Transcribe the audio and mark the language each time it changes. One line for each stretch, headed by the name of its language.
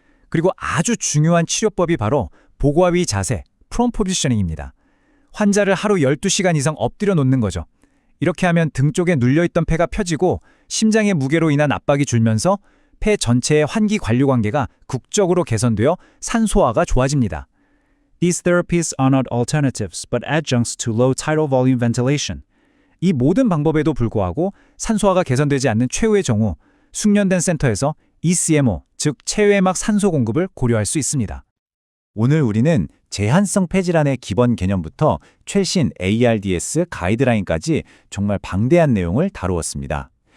Korean: 그리고 아주 중요한 치료법이 바로 보고하위 자세, 프롬 포지셔닝입니다. 환자를 하루 12시간 이상 엎드려 놓는 거죠. 이렇게 하면 등 쪽에 눌려있던 폐가 펴지고 심장의 무게로 인한 압박이 줄면서 폐 전체의 환기 관류 관계가 국적으로 개선되어 산소화가 좋아집니다.
English: These therapies are not alternatives, but adjuncts to low tidal volume ventilation.
Korean: 이 모든 방법에도 불구하고 산소화가 개선되지 않는 최후의 경우 숙련된 센터에서 ECMO, 즉 체외막 산소 공급을 고려할 수 있습니다. 오늘 우리는 제한성 폐질환의 기본 개념부터 최신 ARDS 가이드라인까지 정말 방대한 내용을 다루었습니다.